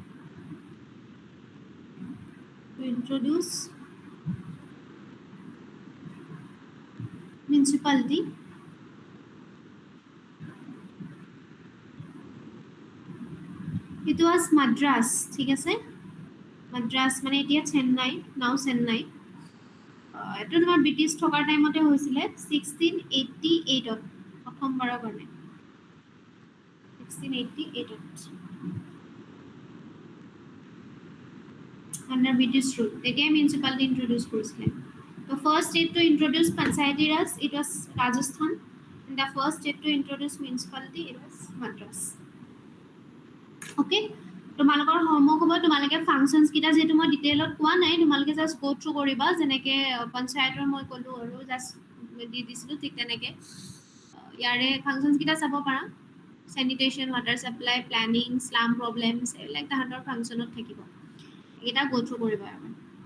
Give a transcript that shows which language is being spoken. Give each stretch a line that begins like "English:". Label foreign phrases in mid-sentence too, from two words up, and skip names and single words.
English: to introduce municipality It was Madras,
Assamese: ঠিক আছে মাদ্ৰাছ মানে এতিয়া চেন্নাই নাও চেন্নাই এইটো তোমাৰ ব্ৰিটিছ থকাৰ টাইমতে হৈছিলে 1688ত প্ৰথমবাৰৰ কাৰণে
English: 1688ত under British rule
Assamese: তেতিয়াই মিউনিচিপালিটি ইন্ট্ৰডিউচ কৰিছিলে
English: the first state to introduce panchayati raj it was Rajasthan and the first state to introduce municipality it was Madras
Assamese: okay তোমালোকৰ হোমৱৰ্ক হ'ব তোমালোকে ফাংচনছ কিটা যেটো মই ডিটেইলত কোৱা নাই তোমালোকে
English: just go through
Assamese: কৰিবা যেনেকৈ পঞ্চায়তৰ মই ক'লোঁ আৰু জাস্ট দি দিছিলোঁ ঠিক তেনেকৈ ইয়াৰে ফাংচনছ কিটা চাব পাৰা
English: sanitation water supply planning slum problems
Assamese: এইবিলাক তাহাঁতৰ ফাংচনত থাকিব এইকেইটা
English: go through
Assamese: কৰিবা